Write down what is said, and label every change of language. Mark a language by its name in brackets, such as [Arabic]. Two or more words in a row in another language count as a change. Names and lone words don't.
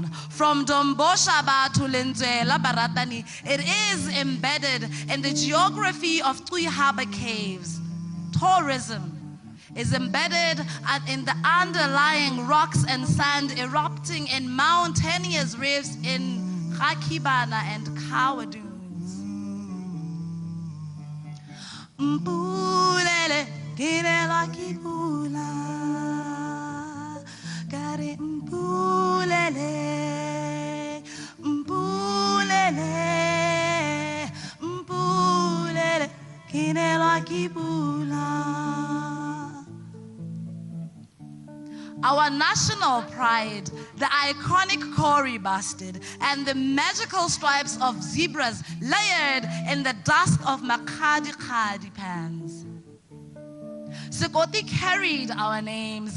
[English] From Domboshaba to Lenzela Baratani, it is embedded in the geography of Tui Harbor Caves. Tourism is embedded in the underlying rocks and sand erupting in mountainous rifts in Rakibana and Kawa dunes. [Tswana] Mpulele girelwa ke pula kare mpulele mpulele mpulele girelwa ke pula. [English] Our national pride, the iconic Kori bastard, and the magical stripes of zebras layered in the dust of Makadi Khadi pans. Sekoti carried our names.